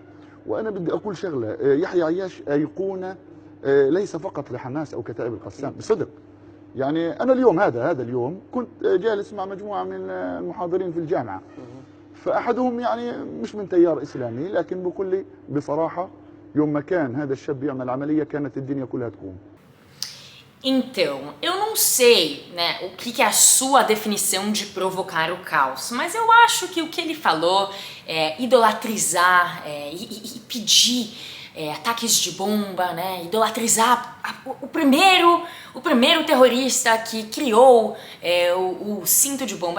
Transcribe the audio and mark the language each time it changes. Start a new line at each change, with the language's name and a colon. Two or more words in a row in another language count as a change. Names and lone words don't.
Arabic: وأنا بدي أقول شغلة، يحيى عياش أيقونة ليس فقط لحماس أو كتائب القسام، بصدق. يعني أنا اليوم هذا اليوم كنت جالس مع مجموعة من المحاضرين في الجامعة، فأحدهم يعني مش من تيار إسلامي، لكن بقول لي بصراحة يوم ما كان هذا الشاب يعمل عملية كانت الدنيا كلها تقوم.
Portuguese: Então, eu não sei, né, o que é a sua definição de provocar o caos, mas eu acho que o que ele falou é idolatrizar e pedir ataques de bomba, né, idolatrizar o primeiro terrorista que criou o cinto de bomba.